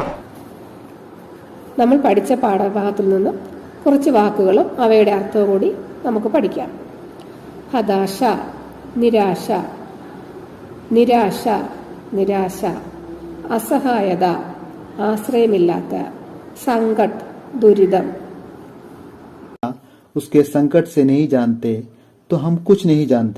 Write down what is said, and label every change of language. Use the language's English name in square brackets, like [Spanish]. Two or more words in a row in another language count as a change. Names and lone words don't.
[Malayalam] നമ്മൾ പഠിച്ച പാഠഭാഗത്തിൽ നിന്നും കുറച്ച് വാക്കുകളും അവയുടെ അർത്ഥവും കൂടി നമുക്ക് പഠിക്കാം. ഹതാശ, നിരാശ, നിരാശ, നിരാശ. അസഹായത, ആശ്രയമില്ലാത്ത. [Hindi] संकट, दुरिदम. उसके संकट से नहीं जानते तो हम कुछ नहीं जानते.